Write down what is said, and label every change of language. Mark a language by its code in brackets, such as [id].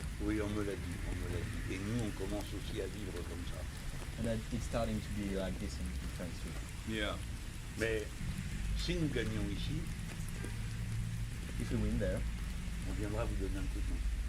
[fr] Oui, on me l'a dit, on me l'a dit. Et nous, on commence aussi à vivre comme ça. [en] And that it's starting to be like this in France too. Yeah. [fr] Mais si nous gagnons ici, [en] If we win there, [fr] on viendra vous donner un coup de main.